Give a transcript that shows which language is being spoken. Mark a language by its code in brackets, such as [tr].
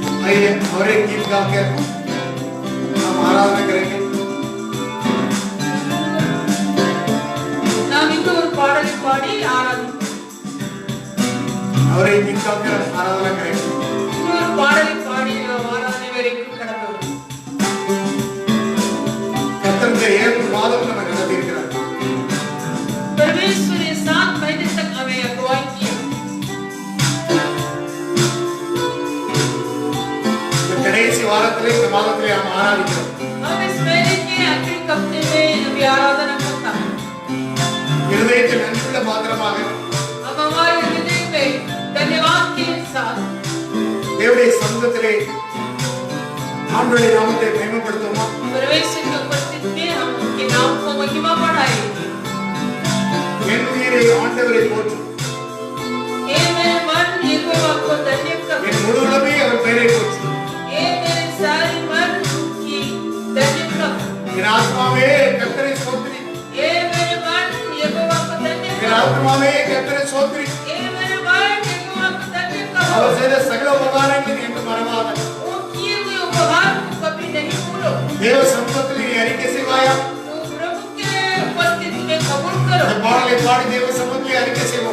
[hi] आइए और एक गीत गा के हम आराधना करेंगे [ta] நாம் இன்று ஒரு பாடலை பாடி ஆராதனை [hi] और एक गीत गा के हम आराधना करेंगे [ta] ஒரு பாடலை பாடி நாம் ஆராதனை வரைக்கும் கடந்து வருவோம் கர்த்தர் 7 மாதம் நம்ம நடத்தி இருக்கிறார் [hi] परमेश्वर ने 7 महीने तक हमें अगुवाई किया [ta] கடைசி வாரத்திலே இந்த மாதத்திலே நாம் ஆராதிக்கிறோம் [hi] हम इस महीने के आखिरी हफ्ते में अभी आराधना करता है [ta] இருதயத்தில் நன்றியுள்ள பாத்திரமாக [hi] हम हमारे हृदय में धन्यवाद के साथ [ta] தேவனுடைய சமூகத்திலே ஆண்டவருடைய நாமத்தை மகிமைப்படுத்துவோமா [hi] परमेश्वर की उपस्थिति में हम उनके नाम को महिमा बढ़ाएंगे [ta] என் உயிரை ஆண்டவரை போற்று [hi] हे मेरे मन यहोवा को धन्य कर [ta] என் முழு உலகமே அவர் பெயரை போற்று [hi] हे मेरे सारे मन की धन्य कर [ta] என் ஆத்மாவே கர்த்தரை ஸ்தோத்திரி [hi] हे मेरे मन यहोवा को धन्य [ta] என் [hi] कर [ta] ஆத்மாவே கர்த்தரை ஸ்தோத்திரி [hi] हे मेरे मन यहोवा को धन्य [ta] அவர் [hi] कर [ta] செய்த சகல உபகாரங்களை என்று மறவாத [hi] वो किए हुए उपहार को कभी नहीं भूलो [ta] தேவ சமூகத்தில் நீ அறிக்கை செய்வாயா [hi] वो प्रभु के उपस्थिति में कबूल करो [ta] இந்த பாடலை பாடி தேவ சமூகத்தில் அறிக்கை